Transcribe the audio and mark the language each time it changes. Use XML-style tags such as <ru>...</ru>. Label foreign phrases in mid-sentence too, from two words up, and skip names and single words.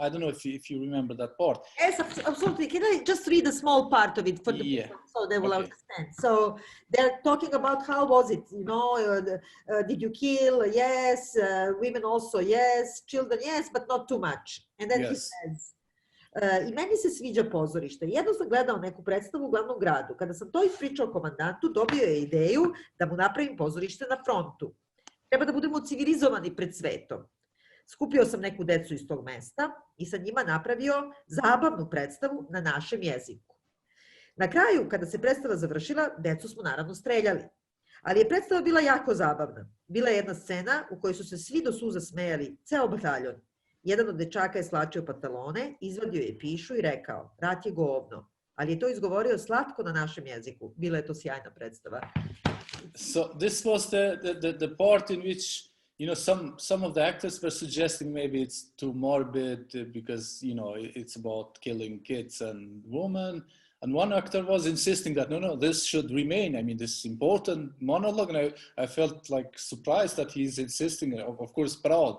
<en>I don't know if you remember that part. Yes, absolutely. Can I just read a small part of it for the people so they will understand? So they're talking about how was it, you know, did you kill? Yes. Women also, yes. Children, yes, but not too much. And then he says,</en> <sr>I meni se sviđa pozorište. Jedno sam gledao neku predstavu u glavnom gradu. Kada sam to ispričao komandantu, dobio je ideju da mu napravim pozorište na frontu. Treba da budemo civilizovani pred svetom. Skupio sam neku decu iz tog mesta i sa njima napravio zabavnu predstavu na našem jeziku. Na kraju, kada se predstava završila, decu smo naravno streljali. Ali je predstava bila jako zabavna. Bila je jedna scena u kojoj su se svi do suza smejali, ceo bataljon. Jedan od dečaka je slačio pantalone, izvadio je pišu i rekao, rat je govno. Ali je to izgovorio slatko na našem jeziku. Bila je to sjajna predstava.</sr> <en>So this was the part in which, you know, some of the actors were suggesting maybe it's too morbid because, you know, it's about killing kids and women. And one actor was insisting that, no, this should remain. I mean, this important monologue. And I felt like surprised that he's insisting, of course, proud.</en>